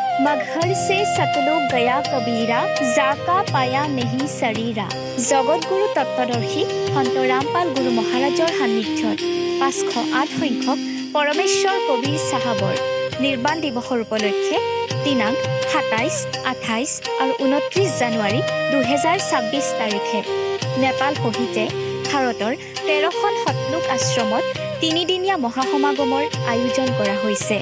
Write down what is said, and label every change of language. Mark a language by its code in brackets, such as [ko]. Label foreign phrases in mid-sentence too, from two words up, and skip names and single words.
[hi] मगहर से सतलुक गया कबीरा जाका पाया नहीं शरीरा। [as] জগতগুৰু তত্ত্বদৰ্শী সন্ত ৰামপাল গুৰু মহাৰাজৰ সান্নিধ্যত 508 সংখ্যক পৰমেশ্বৰ কবিৰ চাহাবৰ নিৰ্বাণ দিৱসৰ উপলক্ষে দিনাংক 27, 28 আৰু 29 জানুৱাৰী 2026 তাৰিখে নেপাল সহিতে ভাৰতৰ 13খন সতলুক আশ্ৰমত তিনিদিনীয়া মহাসমাগমৰ আয়োজন কৰা হৈছে।